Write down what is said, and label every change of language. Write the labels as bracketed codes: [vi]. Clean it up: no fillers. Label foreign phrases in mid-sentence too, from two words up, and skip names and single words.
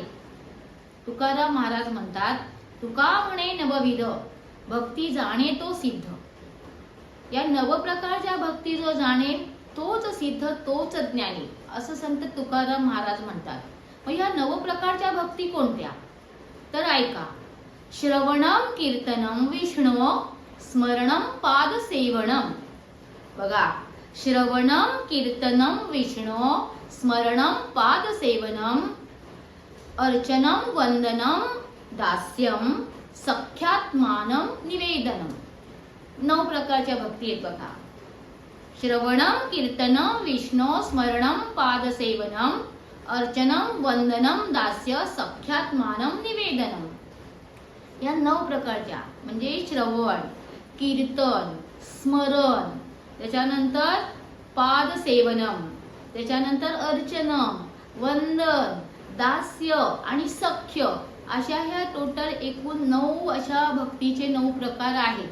[mr] तुकाराम महाराज म्हणतात, तुका म्हणे नवविध भक्ती जाणे तो सिद्ध. या नव प्रकारच्या भक्ती जो जाणे तोच सिद्ध, तोच ज्ञानी, असं संत तुकाराम महाराज म्हणतात. मग या नव प्रकारच्या भक्ती कोणत्या, तर ऐका. [sa] श्रवणम कीर्तनम विष्णू स्मरणम पाद सेवनम. बघा, श्रवणम कीर्तनम विष्णू स्मरणम पाद सेवनम, अर्चनम वंदनम दास्यम सख्यात्मानम निवेदनम. [mr] 9 प्रकारच्या भक्ती आहेत बघा. [sa] श्रवणम कीर्तनम विष्णू स्मरणम पाद सेवनम, अर्चनम वंदनम दास्य सख्यात्मानम निवेदनम. [mr] या 9 प्रकारच्या म्हणजे श्रवण, कीर्तन, स्मरण, त्याच्यानंतर [sa] पाद सेवनम, [mr] त्याच्यानंतर अर्चनम, वंदन, दास्य आणि सख्य, अशा ह्या टोटल एकूण 9 अशा भक्तीचे 9 प्रकार आहेत.